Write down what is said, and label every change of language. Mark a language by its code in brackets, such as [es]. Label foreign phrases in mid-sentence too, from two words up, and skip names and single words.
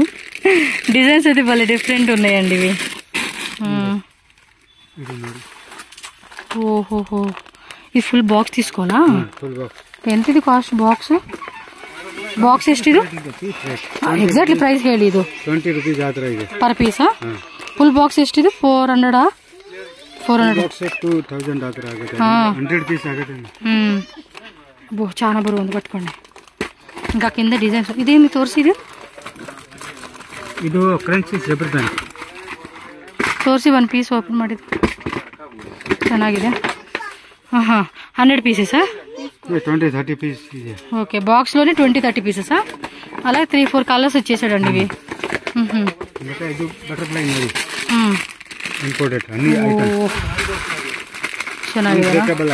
[te] డిజైన్స్ అయితే భలే డిఫరెంట్ ఉన్నాయండి ఇవి. ఓహోహో, ఇది [en] full box [te] తీసుకోనా? ఎంత ఇది [en] cost box? [kn] ಬಾಕ್ಸ್ ಎಷ್ಟಿದು? [en] exactly price [kn] ಹೇಳಿ. ಇದು 20 ರೂಪೀಸ್ ಆತರ ಇದೆ [en] per piece? full box [kn] ಎಷ್ಟಿದು? 400 ಬಾಕ್ಸ್ 2000 ಆತರ ಆಗುತ್ತೆ. 100 ಪೀಸ್ ಆಗುತ್ತೆ. [te] చాలా బరువు ఉంది, పట్టుకోండి. ఇంకా కింద డిజైన్స్. ఇదేమి తోర్సి? [kn] ಇದು [en] crunchy rubber band [kn] ತೋರಿಸಿ. 1 ಪೀಸ್ ಓಪನ್ ಮಾಡಿದ್ದು ಚೆನ್ನಾಗಿದೆ. [te] 100 పీసెసా? [kn] 20-30 పీస్ ಇದೆ. [te] ఓకే, బాక్స్లోనే 20-30 పీసెసా? అలాగే 3-4 కలర్స్ వచ్చేసాడండి ఇవి. ಇದು బటర్ఫ్లై ನೋಡಿ, [en] imported all items [kn] ಚೆನ್ನಾಗಿದೆ.